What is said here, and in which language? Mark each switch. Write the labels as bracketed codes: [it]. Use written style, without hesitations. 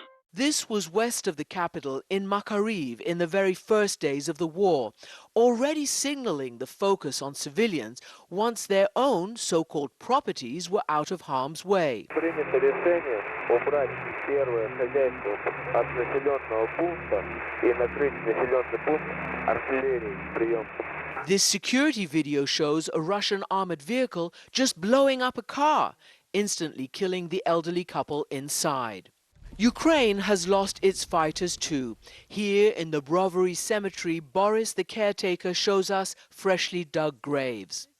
[en] This was west of the capital in Makariv in the very first days of the war, already signaling the focus on civilians once their own so-called properties were out of harm's way. [ru] Принято решение убрать первое хозяйство от населенного пункта и накрыть населенный пункт артиллерией. Прием. [en] This security video shows a Russian armored vehicle just blowing up a car, instantly killing the elderly couple inside. Ukraine has lost its fighters too. Here in the Brovary cemetery, Boris the caretaker shows us freshly dug graves.